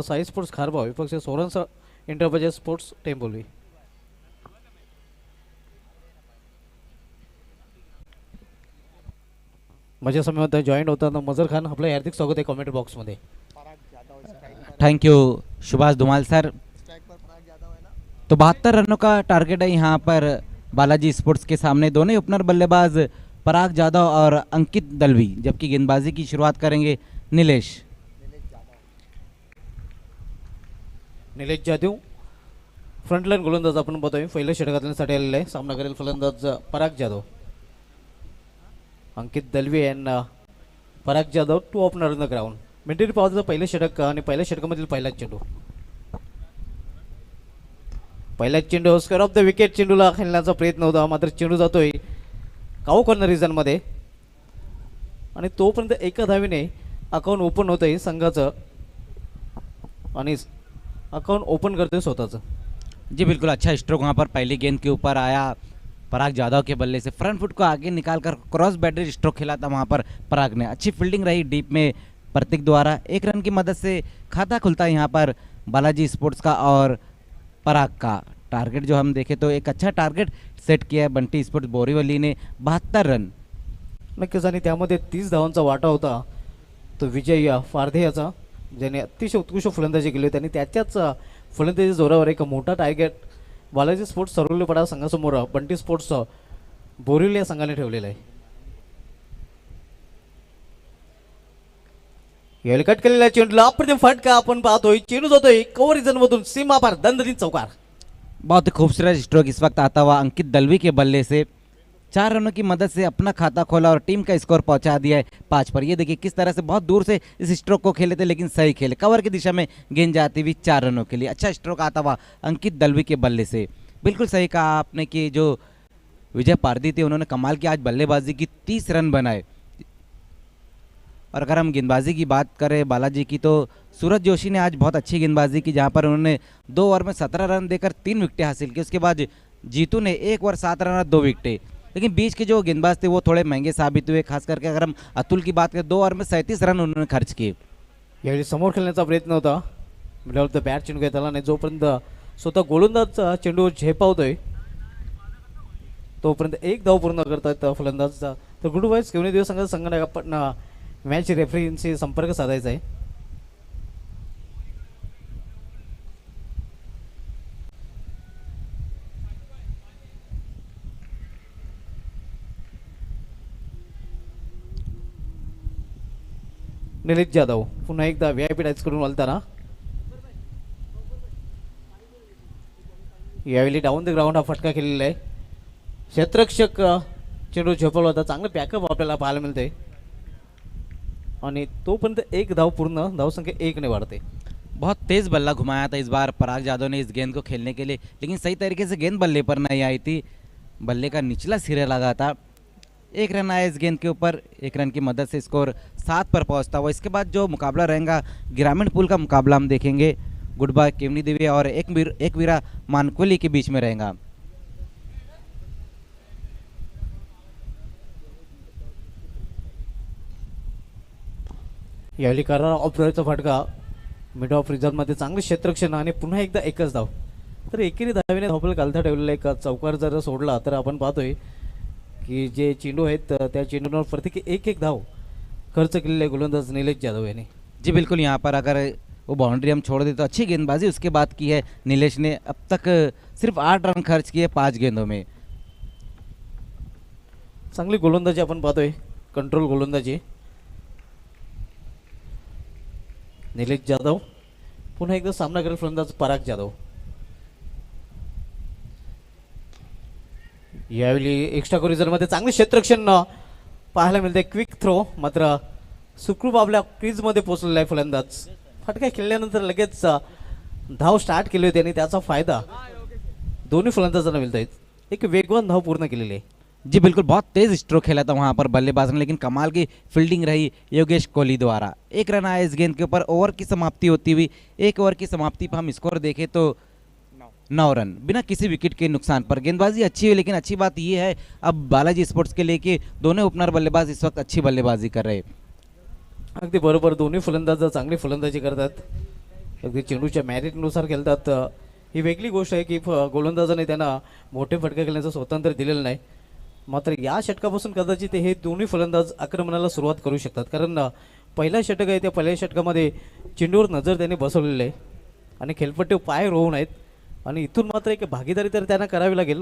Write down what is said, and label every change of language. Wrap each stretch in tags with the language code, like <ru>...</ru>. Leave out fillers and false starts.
<mr>Sai sports खारबाव विपक्ष सोरन्स enterprises sports टेंबोली. माझ्या समोर जॉईंट होताना मजर खान, आपलं हार्दिक स्वागत आहे कमेंट बॉक्समध्ये.</mr> <en>Thank you Subhash Dhumal sir.</en> <hi>तो 72 रनों का टारगेट है यहाँ पर बालाजी स्पोर्ट्स के सामने. दोनों ओपनर बल्लेबाज पराग जाधव और अंकित दलवी, जबकि गेंदबाजी की शुरुआत करेंगे नीलेश.</hi> <mr>निलेश जाधव फ्रंटलाईन गोलंदाज आपण पाहतोय पहिल्या षटकातल्यासाठी आलेला आहे. सामना करेल फलंदाज पराग जाधव. अंकित दलवे यांना पराग Jadhav</mr> <en>To opener in the ground.</en> <mr>मिनिटेरी पावसाचं पहिलं षटक आणि पहिल्या षटकामधील पहिलाच चेंडू. पहिलाच चेंडू स्क्वेअर ऑफ द विकेट. चेंडूला खेळण्याचा प्रयत्न होता मात्र चेंडू जातोय काऊ कॉर्नर रिजनमध्ये आणि तोपर्यंत एका धावीने अकाउंट ओपन होत आहे संघाचं आणि अकाउंट ओपन करते स्वतःचं.</mr> <hi>जी बिल्कुल अच्छा स्ट्रोक वहाँ पर पहली गेंद के ऊपर आया पराग जाधव के बल्ले से फ्रंट फुट को आगे निकालकर क्रॉस बैटरी स्ट्रोक खेला था वहाँ पर पराग ने. अच्छी फील्डिंग रही डीप में प्रतीक द्वारा. एक रन की मदद से खाता खुलता है यहाँ पर बालाजी स्पोर्ट्स का और पराग का. टारगेट जो हम देखें तो एक अच्छा टारगेट सेट किया है बंटी स्पोर्ट्स बोरीवली ने 72 रन.</hi> <mr>नक्कीच आणि त्यामध्ये 30 धावांचा वाटा होता तो विजय फारधे याचा ज्याने अतिशय उत्कृष्ट फलंदाजी केली. त्यांनी त्याच्याच फलंदाजी जोरावर एक मोठा target Balaji sports सरवलीपडा संघासमोर Bunty sports Borivali या संघाने ठेवलेला आहे. यावेळी कट केलेला चेंडूला अप्रतिम फटका आपण पाहतोय. चेंडू जातोय कव्हर रिजन मधून सीमा पार दणदणीत चौकार.</mr> <hi>बहुत ही खूबसूरत स्ट्रोक इस वक्त आता हुआ अंकित दलवी के बल्ले से 4 रनों की मदद से अपना खाता खोला और टीम का स्कोर पहुंचा दिया है 5 पर. ये देखिए किस तरह से बहुत दूर से इस स्ट्रोक को खेले थे लेकिन सही खेले. कवर की दिशा में गेंद जाती हुई 4 रनों के लिए. अच्छा स्ट्रोक आता हुआ अंकित दलवी के बल्ले से. बिल्कुल सही कहा आपने कि जो विजय पारदी थे उन्होंने कमाल की आज बल्लेबाजी की 30 रन बनाए. और अगर हम गेंदबाजी की बात करें बालाजी की तो सूरज जोशी ने आज बहुत अच्छी गेंदबाजी की जहां पर उन्होंने 2 ओवर में 17 रन देकर 3 विकेटें हासिल की. उसके बाद जीतू ने 1 ओवर 7 रन और 2 विकेटें. लेकिन बीच के जो गेंदबाज थे वो थोड़े महंगे साबित हुए. खास करके अगर हम अतुल की बात करें 2 ओवर में 37 रन उन्होंने खर्च किए.</hi> <mr>यावेळी समोर खेळण्याचा प्रयत्न होता मिडल ऑफ द बॅट चेंडू घेतला आणि जोपर्यंत स्वतः गोलंदाज चेंडू झेपावतोय तोपर्यंत एक धाव पूर्ण करतात फलंदाजचा. तर गुड वाईज घेऊन दिवस संघाने आपण मॅच रेफरींशी संपर्क साधायचा आहे. निलेश जाधव पुन्हा एकदा VIP टॅच करून वळताना यावेळी डाऊन द ग्राउंड हा फटका केलेला आहे. क्षेत्ररक्षक चेंडू झेपवला होता. चांगलं पॅकअप आपल्याला पाहायला मिळते आणि तोपर्यंत एक धाव पूर्ण धावसंख्या 1 ने वाढते.</mr> <hi>बहुत तेज़ बल्ला घुमाया था इस बार पराग जाधव ने इस गेंद को खेलने के लिए लेकिन सही तरीके से गेंद बल्ले पर नहीं आई थी. बल्ले का निचला सिरे लगा था. 1 रन आया इस गेंद के ऊपर. 1 रन की मदद से स्कोर 7 पर पहुंचता हुआ. इसके बाद जो मुकाबला रहेगा ग्रामीण पूल का मुकाबला हम देखेंगे. गुड बाय केवनी देवी और एक वीरा मानकोली के बीच में रहेगा.</hi> <mr>यावेळी करार ऑफचा फटका मिड ऑफ रिझर्व्हमध्ये चांगलं क्षेत्ररक्षण आणि पुन्हा एकदा एकच धाव. तर एकेरी धावेने धावपल कालथा ठेवलेला एक चौकार जर सोडला तर आपण पाहतोय की जे चेंडू आहेत त्या चेंडूंवर प्रत्येकी एक धाव खर्च केलेले गोलंदाज निलेश जाधव यांनी.</mr> <hi>जी बिल्कुल. यहाँ पर अगर वो बाउंड्री हम छोड़ दे तो अच्छी गेंदबाजी उसके बाद की है नीलेश ने. अब तक सिर्फ 8 रन खर्च किए 5 गेंदों में.</hi> <mr>चांगली गोलंदाजी आपण पाहतोय. कंट्रोल गोलंदाजी निलेश जाधव. पुन्हा एकदा सामना करेल फलंदाज पराग जाधव. यावेळी एक्स्ट्रा कोरिझनमध्ये चांगले क्षेत्ररक्षण पाहायला मिळते. क्विक थ्रो मात्र सुखरूप आपल्या क्रीजमध्ये पोहोचलेला आहे फलंदाज. फटका खेळल्यानंतर लगेच धाव स्टार्ट केली होती आणि त्याचा फायदा दोन्ही फलंदाजांना मिळत आहेत. एक वेगवान धाव पूर्ण केलेली आहे.</mr> <hi>जी बिल्कुल. बहुत तेज स्ट्रोक खेला था वहाँ पर बल्लेबाज ने लेकिन कमाल की फील्डिंग रही योगेश कोहली द्वारा. 1 रन आया इस गेंद के ऊपर. ओवर की समाप्ति होती हुई 1 ओवर की समाप्ति पर हम स्कोर देखें तो 9 रन बिना किसी विकेट के नुकसान पर. गेंदबाजी अच्छी है लेकिन अच्छी बात यह है अब बालाजी स्पोर्ट्स के लिए कि दोनों ओपनर बल्लेबाज इस वक्त अच्छी बल्लेबाजी कर रहे.</hi> <mr>अगदी बरोबर. दोन्ही फलंदाज चांगली फलंदाजी करतात. अगदी चेंडूच्या मॅरिटनुसार खेळतात. ही वेगळी गोष्ट आहे की गोलंदाजाने त्यांना मोठे फटके खेळण्याचं स्वातंत्र्य दिलेलं नाही. मात्र या षटकापासून कदाचित हे दोन्ही फलंदाज आक्रमणाला सुरुवात करू शकतात कारण पहिला षटक आहे त्या पहिल्या षटकामध्ये चेंडूवर नजर त्यांनी बसवलेली आहे आणि खेळपट्टी पाय रोवून आहेत आणि इथून मात्र एक भागीदारी तर त्यांना करावी लागेल.</mr>